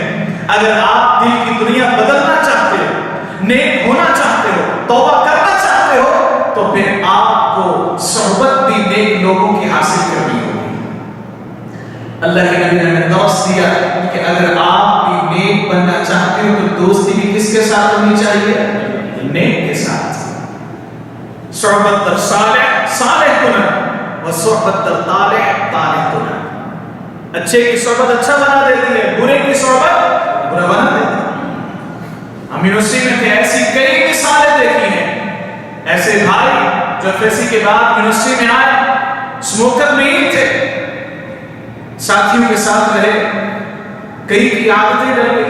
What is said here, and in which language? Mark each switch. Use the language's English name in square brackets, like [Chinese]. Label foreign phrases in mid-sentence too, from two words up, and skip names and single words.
[Urdu] اگر آپ دل کی دنیا بدلنا چاہتے ہو، نیک ہونا چاہتے ہو، توبہ کرنا چاہتے ہو، تو پھر آپ کو صحبت بھی نیک لوگوں کی حاصل کرنی ہوگی. اللہ کے نبی نے ہمیں درس دیا کہ اگر آپ بھی نیک بننا چاہتے ہو تو دوستی بھی کس کے ساتھ ہونی چاہیے؟ نیک کے ساتھ. [Persian] صحبت در صالح صالح کنن و صحبت در طالح طالح کنن. [Urdu] اچھے کی صحبت اچھا بنا دیتی ہے، برے کی صحبت برا بنا دیتی ہے. ہم یونیورسٹی میں تھے، ایسی کئی مثالیں دیکھی ہیں. ایسے بھائی جو FSC کے بعد یونیورسٹی میں آئے، اسموکر نہیں تھے، ساتھیوں کے ساتھ رہے، کئی کی عادتیں ڈل گئی.